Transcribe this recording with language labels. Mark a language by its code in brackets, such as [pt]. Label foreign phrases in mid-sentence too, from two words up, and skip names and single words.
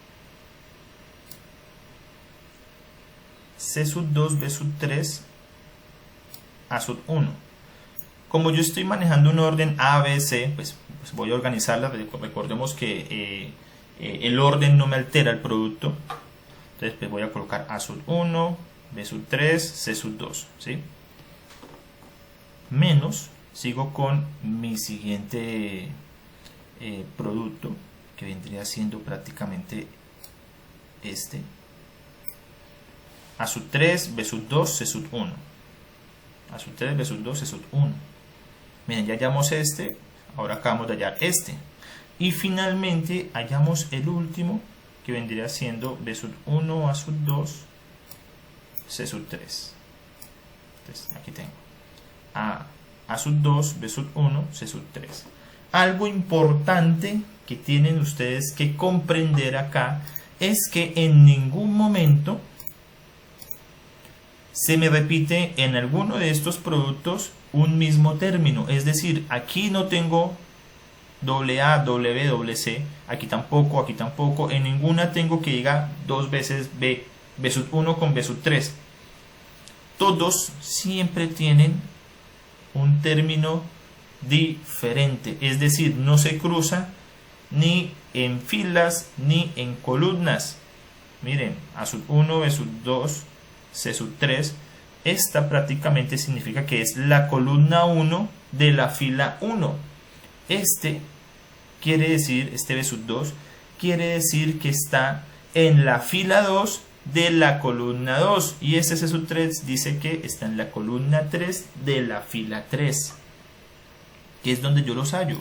[es] C sub 2, B sub 3, A sub 1. Como yo estoy manejando un orden A, B, C, pues voy a organizarla. Recordemos que el orden no me altera el producto. Entonces pues voy a colocar A sub 1, B sub 3, C sub 2, ¿sí? Menos, sigo con mi siguiente producto, que vendría siendo prácticamente este. A sub 3, B sub 2, C sub 1. A sub 3, B sub 2, C sub 1. Miren, ya hallamos este, ahora acabamos de hallar este. Y finalmente hallamos el último, que vendría siendo B sub 1, A sub 2, C sub 3. Entonces aquí tengo A sub 2, B sub 1, C sub 3. Algo importante que tienen ustedes que comprender acá es que en ningún momento se me repite en alguno de estos productos un mismo término. Es decir, aquí no tengo AA, W, C, aquí tampoco, en ninguna tengo que llegar dos veces B sub 1 con B sub 3. Todos siempre tienen un término diferente, es decir, no se cruza ni en filas ni en columnas. Miren, A sub 1, B sub 2, C sub 3, esta prácticamente significa que es la columna 1 de la fila 1. Este quiere decir, este B sub 2 quiere decir que está en la fila 2 de la columna 2, y este C sub 3 dice que está en la columna 3 de la fila 3, que es donde yo los hallo.